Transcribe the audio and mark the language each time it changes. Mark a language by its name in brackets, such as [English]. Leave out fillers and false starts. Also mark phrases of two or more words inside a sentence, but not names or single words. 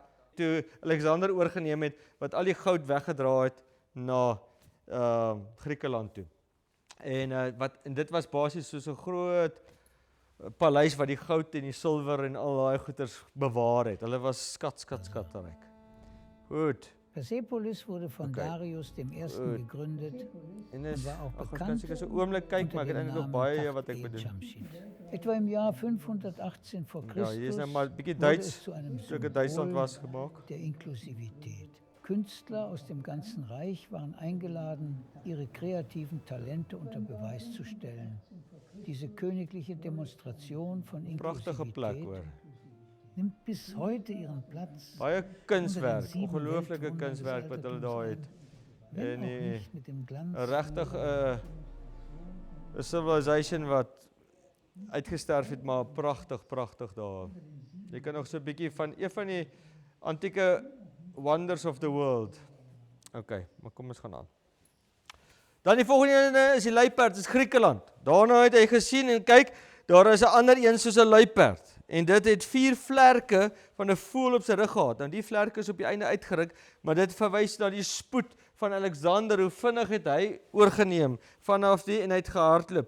[Afrikaans] Toe Alexander oorgeneem het, wat al die goud weggedra het na Griekeland toe. En dit was basies soos 'n groot paleis wat die goud en die silwer en al daai goeders bewaar het. Hulle was skatryk. Goed. [German] Persepolis wurde von Darius dem Ersten gegründet und war auch bekannt [Afrikaans] so 'n oomblik kyk, maar ek het eintlik nog baie wat ek bedoel. [German] Etwa im Jahr 518 vor Christus [Afrikaans] hier is nou maar 'n bietjie [German] wurde [Afrikaans] Duits, [German] es zu einem [Afrikaans] stukke Duitsland [German] Symbol [Afrikaans] was gemaak. [German] der Inklusivität. Künstler aus dem ganzen Reich waren eingeladen, ihre kreativen Talente unter Beweis zu stellen. Diese königliche Demonstration von [Afrikaans] Pragtige plek [German] Inklusivität [Afrikaans] hoor. [German] nimmt bis heute ihren Platz. [Afrikaans] Baie kunswerk, Onder die 7 ongelooflike [German] Weltwunder [Afrikaans] kunswerk [German] des [Afrikaans] wat hulle [German] Altertums [Afrikaans] daar het. [German] Wenn [Afrikaans] En [German] auch nicht mit dem Glanz [Afrikaans] regtig 'n civilization wat uitgesterf het, maar pragtig daar. Jy kan nog so 'n bietjie van een van die antieke wonders [English] of the world. [Afrikaans] Okay, maar kom ons gaan aan. Dan die volgende ene is die luiperd, dit is Griekeland. Daarna het hy gesien en kyk, daar is 'n ander een soos 'n luiperd. En dit het 4 vlerke van 'n voël op sy rug gehad. En die vlerke is op die einde uitgeruk, maar dit verwys na die spoed van Alexander, hoe vinnig het hy oorgeneem vanaf die en hy het gehardloop.